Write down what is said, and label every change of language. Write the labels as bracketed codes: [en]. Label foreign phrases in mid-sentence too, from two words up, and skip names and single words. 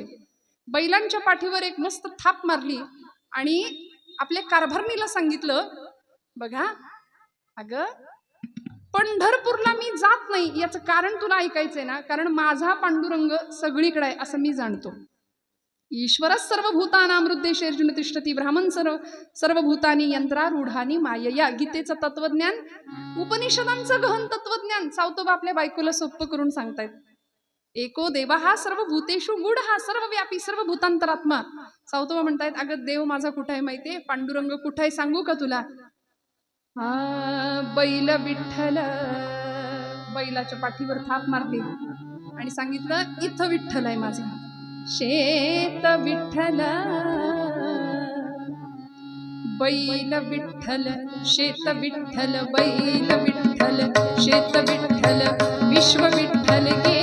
[mr] बैलांच्या पाठीवर एक मस्त थाप मारली आणि आपल्या कारभारणीला सांगितलं, बघा अगं पंढरपूरला मी जात नाही याचं कारण तुला ऐकायचंय ना, कारण माझा पांडुरंग सगळीकडे आहे असं मी जाणतो. [sa] ईश्वरच सर्वभूतानां हृद्देशेर्जुन तिष्ठती, ब्राह्मण सर्वभूतानी यंत्रारूढानी मायया. [mr] गीतेचं तत्वज्ञान, उपनिषदांचं गहन तत्वज्ञान सावतोबा आपल्या बायकोला सोप्प करून सांगतायत. [sa] एको देवा हा सर्वभूतेषु गूढ, हा सर्वव्यापी सर्वभूतांतरात्मा. [mr] सावतोबा म्हणतायत, अगं देव माझा कुठं आहे माहितीये? पांडुरंग कुठं आहे सांगू का तुला? बैल विठ्ठल. बैलाच्या पाठीवर थाप मारली आणि सांगितलं, इथं विठ्ठल आहे माझा. शेत विठ्ठल, बैल विठ्ठल, शेत विठ्ठल, बैल विठ्ठल, शेत विठ्ठल, विश्व विठ्ठल गे.